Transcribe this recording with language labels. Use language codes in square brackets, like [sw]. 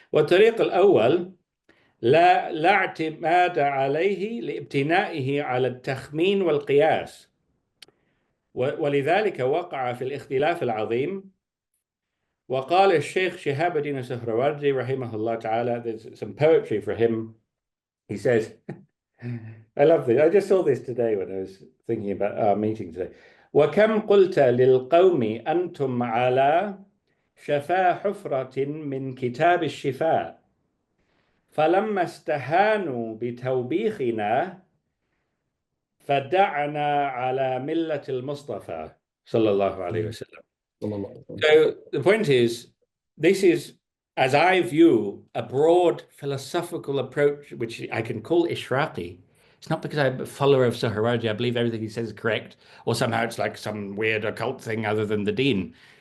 [ar] والطريق الأول لا اعتماد عليه لابتنائه على التخمين والقياس, ولذلك وقع في الاختلاف العظيم. وقال الشيخ شهاب الدين السهروردي رحمه الله تعالى, [en] there's some poetry for him. He says, I love this. I just saw this today when I was thinking about our meeting today. [ar] وكم قلت للقوم أنتم على شفا حفرة من كتاب الشفاء فلما استهانوا بتوبيخنا فدعنا على ملة المصطفى صلى الله عليه وسلم. [en] So the point is, this is, as I view, a broad philosophical approach, which I can call Ishraqi. It's not because I'm a follower of Saharaji, I believe everything he says is correct, or somehow it's like some weird occult thing other than the deen.